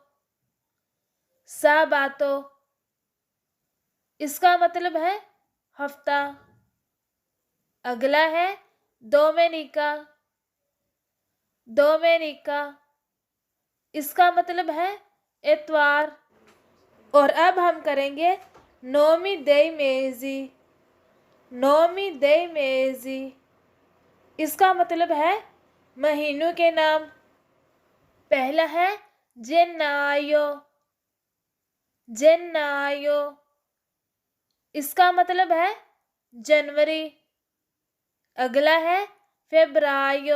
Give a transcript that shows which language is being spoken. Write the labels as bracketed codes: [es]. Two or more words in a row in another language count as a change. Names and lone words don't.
[hi] sabato इसका मतलब है हफ्ता। अगला है domenica। domenica इसका मतलब है इतवार। और अब हम करेंगे [it] nome dei mesi। nome dei mesi [hi] इसका मतलब है महीनों के नाम। पहला है gennaio। gennaio इसका मतलब है जनवरी। अगला है febbraio।